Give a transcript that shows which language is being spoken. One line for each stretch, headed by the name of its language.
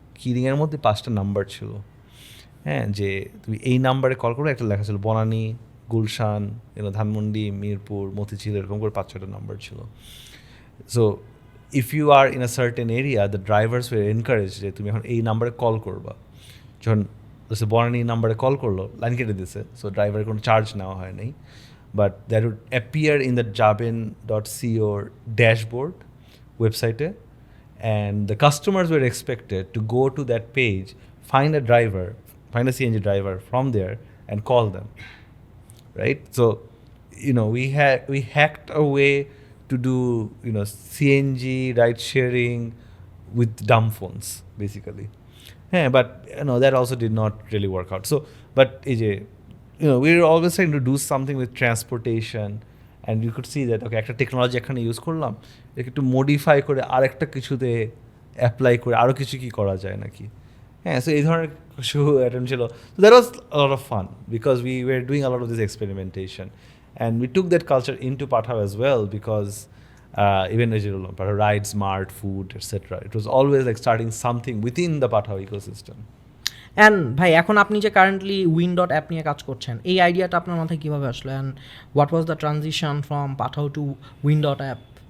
Bangla: Key ring এর মধ্যে 5টা নাম্বার ছিল। হ্যাঁ, যে তুমি এই নাম্বারে কল করো, একটা লেখা ছিল বনানী, গুলশান, ধানমন্ডি, মিরপুর, মতিঝিল, এরকম করে 5-6টা নাম্বার ছিল।
English: so if you are in a certain area, the drivers were encouraged
Bangla: যে তুমি এখন এই নাম্বারে কল করবা। যখন বনানী নাম্বারে কল করলো, লাইন কেটে দিছে, সো ড্রাইভারের কোনো চার্জ নেওয়া হয় নাই,
English: but that would appear in the jabin.co dashboard website, and the customers were expected to go to that page, find a CNG driver from there and call them, right? So we hacked a way to do CNG ride sharing with dumb phones basically. Yeah, but that also did not really work out. So, but AJ, we were always trying to do something with transportation, and you could see that okay,
Bangla: একটা technology এখানে use করলাম, একে একটু modify করে আরেকটা কিছুতে apply করে আরও কিছু কি করা যায় নাকি। হ্যাঁ, সো এই ধরনের কিছু অ্যাটেম্প ছিল।
English: So that was a lot of fun because we were doing a lot of this experimentation, and we took that culture into Pathao as well because even Pathao Ride, Smart, Food, etc. It was always like starting something within the Pathao ecosystem.
Bangla: And ভাই এখন আপনি যে currently Wind.app নিয়ে কাজ করছেন, এই আইডিয়াটা আপনার মাথায় কীভাবে আসলো, and
English: What was the transition from Pathao to Wind.app?